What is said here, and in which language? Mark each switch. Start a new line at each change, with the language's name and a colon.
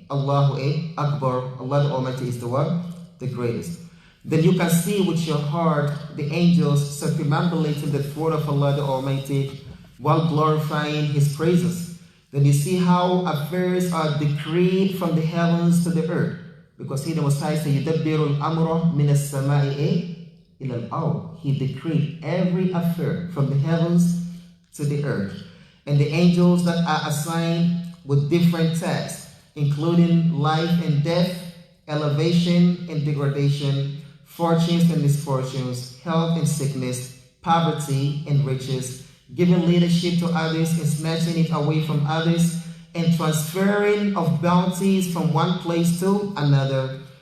English: Allahu Akbar, Allah the Almighty is the one, the greatest. Then you can see with your heart the angels circumambulating the throne of Allah the Almighty while glorifying His praises. Then you see how affairs are decreed from the heavens to the earth. Because He the Messiah said,
Arabic: يُدَبِّرُ الْأَمْرَ مِنَ السَّمَاءِ إِلَى الْأَرْضِ.
English: He decreed every affair from the heavens to the earth. And the angels that are assigned with different tasks, including life and death, elevation and degradation, fortunes and misfortunes, health and sickness, poverty and riches, giving leadership to others and snatching it away from others, and transferring of bounties from one place to another,